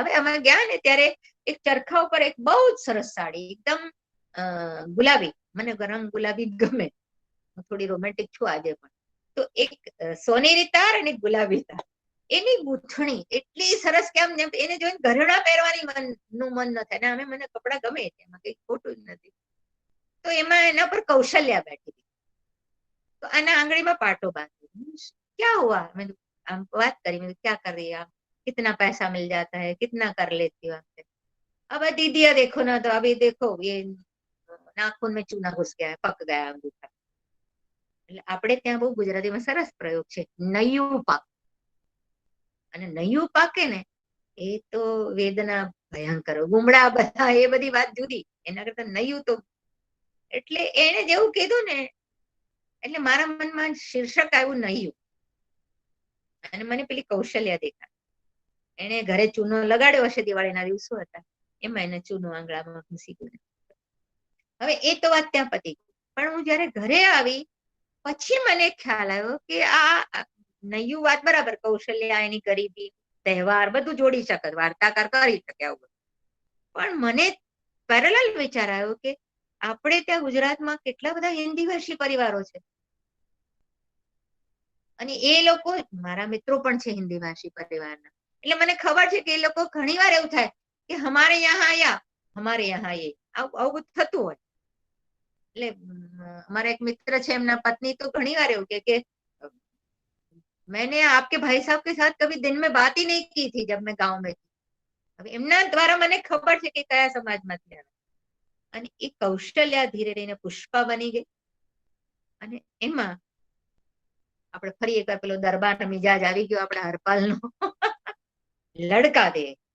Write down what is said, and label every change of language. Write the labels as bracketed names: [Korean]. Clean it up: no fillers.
[Gujarati] હવે અમે ગયા ને ત્યારે એક ચરખા ઉપર એક બહુ જ સરસ સાડી, એકદમ ગુલાબી, મને રંગ ગુલાબી ગમે, હું થોડી રોમેન્ટિક છું આજે પણ. તો એક સોનેરી તાર અને ગુલાબી તાર, એની ગૂંથણી એટલી સરસ કે આમ એને જોઈને ઘરેણા પહેરવાની મન ન થાય. ને અમે મને કપડા ગમે, એમાં કઈ ખોટું જ નથી. તો એમાં એના પર કૌશલ્યા બેઠી હતી, તો આના આંગળીમાં પાટો બાંધી, [Hindi] क्या हुआ, मैंने बात करी, मैंने क्या कर रही है आप, कितना पैसा मिल जाता है, कितना कर लेती हो आपसे, अब दीदी देखो ना, तो अभी देखो ये नाखून में चूना घुस गया है, पक गया अंगूठा. [Gujarati] એટલે આપણે ત્યાં બહુ ગુજરાતીમાં સરસ પ્રયોગ છે, નૈયું પાક. અને નૈયું પાકે ને એ તો વેદના ભયંકર, ગુમડા બધા એ બધી વાત જુદી, એના કરતા નૈયું તો, એટલે એને જેવું કીધું ને એટલે મારા મનમાં શીર્ષક આવ્યું નૈયું, અને મને પેલી કૌશલ્યા દેખા, એને ઘરે ચૂનો લગાડ્યો હશે, દિવાળીના દિવસો હતા, એમાં એને ચૂનો આંગળામાં ઘૂસી ગયો. હવે એ તો વાત ત્યાં પતી ગઈ, પણ હું જયારે ઘરે આવી પછી મને ખ્યાલ આવ્યો કે આ નૈયું વાત બરાબર, કૌશલ્યા એની કરી હતી, તહેવાર બધું જોડી શકે, વાર્તાકાર કરી શકે આવું, પણ મને પેરેલલ વિચાર આવ્યો કે આપણે ત્યાં ગુજરાતમાં કેટલા બધા હિન્દી ભાષી પરિવારો છે, અને એ લોકો, મારા મિત્રો પણ છે હિન્દી ભાષી પરિવારના, એટલે મને ખબર છે કે એ લોકો ઘણી વાર એવું થાય કે [Hindi] હમારે યહાં આયા, હમારે યહાં એ, [Gujarati] આવું બધું થતું હોય. એટલે અમારા એક મિત્ર છે, એમના પત્ની તો ઘણી વાર એવું કે [Hindi] मैंने आपके भाई साहब के साथ कभी दिन में बात ही नहीं की थी जब मैं गांव में थी. [Gujarati] હવે એમના દ્વારા મને ખબર છે કે કયા સમાજમાંથી આવે, અને એ કૌશલ્યા ધીરે ધીરે પુષ્પા બની ગઈ, અને એમાં આપણે ફરી એકવાર પેલો દરબાર મિજાજ આવી ગયો આપણા હરપાલનો, [Hindi] લડકા દે.